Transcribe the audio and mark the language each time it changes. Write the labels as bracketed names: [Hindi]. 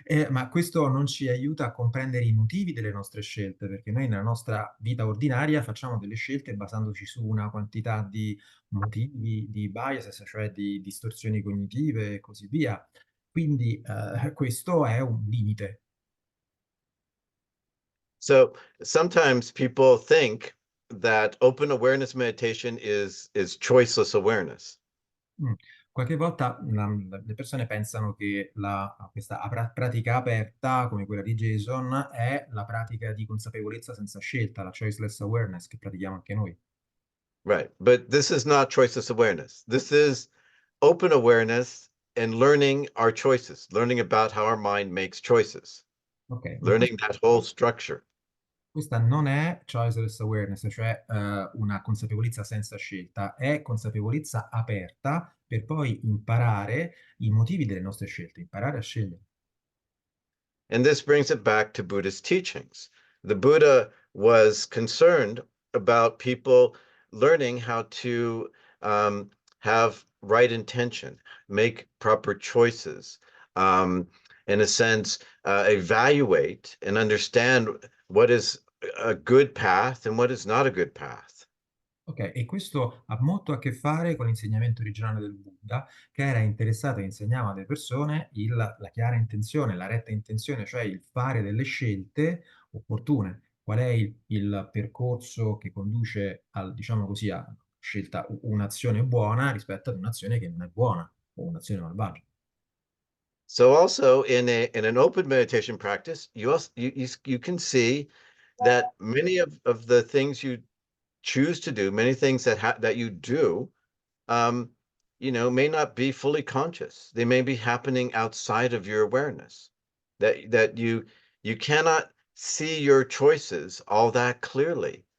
[Italian] Ma questo non ci aiuta a comprendere i motivi delle nostre scelte, perché noi nella nostra vita ordinaria facciamo delle scelte basandoci su una quantità di motivi, di biases, cioè di distorsioni cognitive e così via. Quindi questo è un limite. [English] So sometimes people think that open awareness meditation is choiceless awareness. Mm. [Italian] Qualche volta le persone pensano che questa pratica aperta, come quella di Jason, è la pratica di consapevolezza senza scelta, la choiceless awareness che pratichiamo anche noi. [English] Right. But this is not choiceless awareness. This is open awareness and learning our choices, learning about how our mind makes choices, [Italian] Ok, ma [English] learning that whole structure. [Italian] questa non è choiceless awareness, cioè una consapevolezza senza scelta, è consapevolezza aperta per poi imparare i motivi delle nostre scelte, imparare a scegliere. [English] And this brings it back to Buddhist teachings the Buddha was concerned about people learning how to have right intention, make proper choices, in a sense, evaluate and understand what is a good path and what is not a good path. [Italian] Ok, e questo ha molto a che fare con l'insegnamento originale del Buddha, che era interessato e insegnava alle persone la chiara intenzione, la retta intenzione, cioè il fare delle scelte opportune. Qual è il percorso che conduce diciamo così, a scelta un'azione buona rispetto ad un'azione che non è buona o un'azione malvagia. [English] So also in an open meditation practice, you can see that many of the things you choose to do, many things that you do, may not be fully conscious. They may be happening outside of your awareness. That you cannot see your choices all that clearly.